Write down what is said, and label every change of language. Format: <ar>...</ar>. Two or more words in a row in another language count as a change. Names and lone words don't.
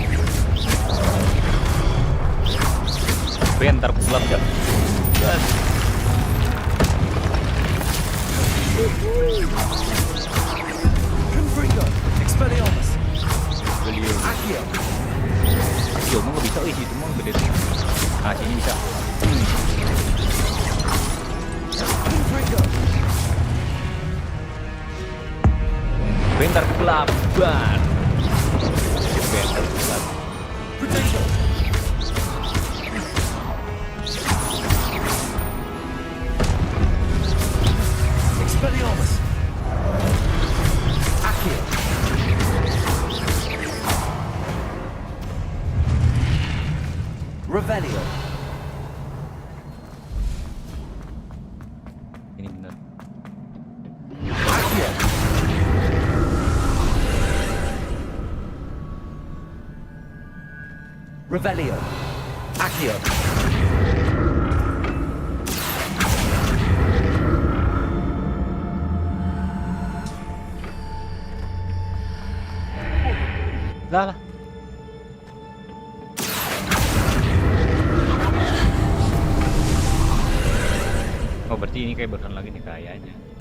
<id>Bentar pulang ya. Confringo. Expelliarmus. Beliau. Accio. Akio mah nggak bisa, itu mah gede tuh. Ah sini bisa. Confringo. Bentar kelaban. Bentar kelaban. Potato. Expelliarmus. Accio. Revelio. Ini benar. Accio. Revelio. Accio. Lah. Oh berarti ini kayak barusan lagi nih kayaknya.</id>